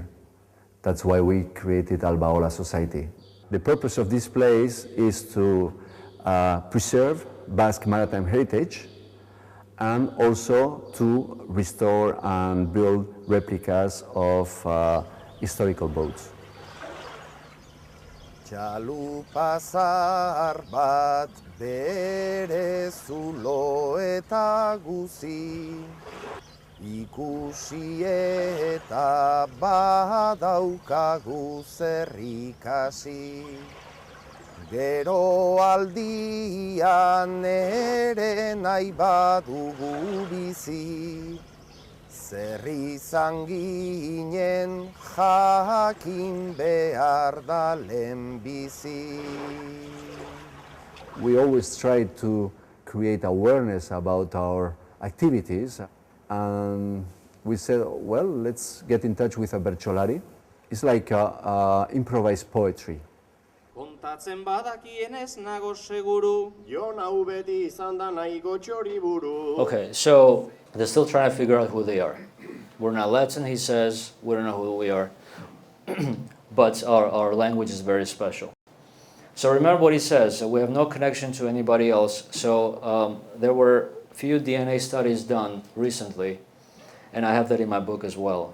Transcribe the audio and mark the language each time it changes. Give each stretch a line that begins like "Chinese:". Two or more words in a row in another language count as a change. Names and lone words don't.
English: That's why we created Albaola Society. The purpose of this place is to preserve Basque maritime heritage and also to restore and build replicas of historical boats.
Basque: Txalupa zahar bat bere zulo eta guzi, ikusi eta badaukagu zer ikasi. Gero aldian ere nahi badugu bizi, zer izan ginen jakin behar da lehenbizi.
English: We always try to create awareness about our activities, and we said, well, let's get in touch with a bertsolari. It's like improvised poetry.
Basque: Kontatzen badakienez nago seguru. Jo nau beti izan da nahiko txoriburu.
English: Okay, so they're still trying to figure out who they are. We're not Latin, he says. We don't know who we are. But our language is very special. So remember what he says. We have no connection to anybody else. So there were few DNA studies done recently, and I have that in my book as well.